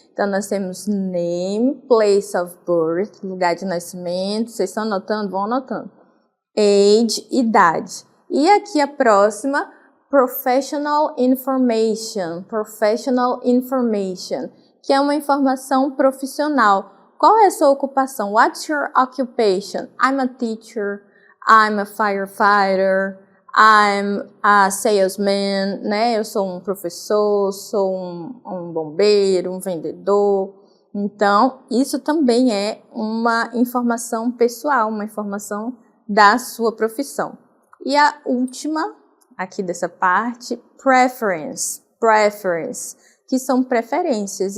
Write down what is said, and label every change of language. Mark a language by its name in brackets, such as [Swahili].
[Portuguese] Então, nós temos name, [English] place of birth, [Portuguese] lugar de nascimento. Vocês estão anotando? Vão anotando. Age, idade. E aqui a próxima, [English] professional information. Professional information, [Portuguese] que é uma informação profissional. Qual é a sua ocupação? [English] What's your occupation? I'm a teacher, I'm a firefighter, I'm a salesman, né? [Portuguese] Eu sou um professor, sou um bombeiro, um vendedor. Então, isso também é uma informação pessoal, uma informação da sua profissão. E a última, aqui dessa parte, preference, preference, que são preferências.